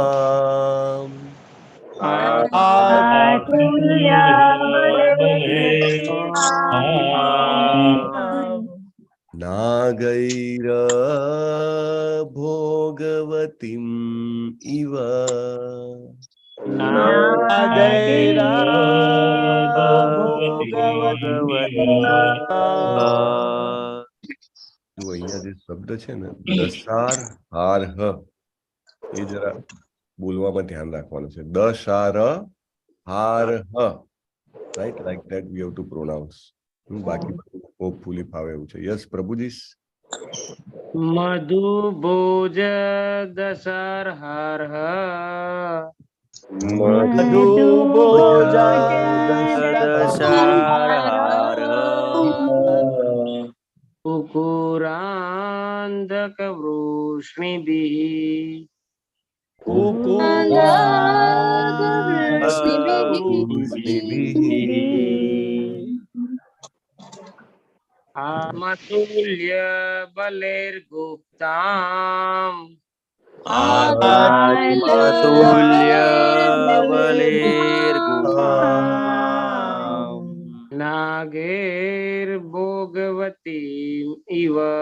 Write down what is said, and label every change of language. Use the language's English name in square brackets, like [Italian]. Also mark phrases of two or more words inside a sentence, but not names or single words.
[Sanskrit] नागैर भोगवतीम् इव [Gujarati] જો અહીંયા જે શબ્દ છે ને દશાર હારહ એ જરા બોલવામાં ધ્યાન રાખવાનું છે દશાર હારહ [English] right like that we have to pronounce [Gujarati] બાકી હોપફુલી ફાવે એવું છે યસ પ્રભુજી [Sanskrit] મધુભોજ દશાર્હાર્હ મધુભોજ कुकुरान्धक वृष्णिभिः आत्मतुल्य बलैर्गुप्ताम् नागैर्भोगवतीम् इव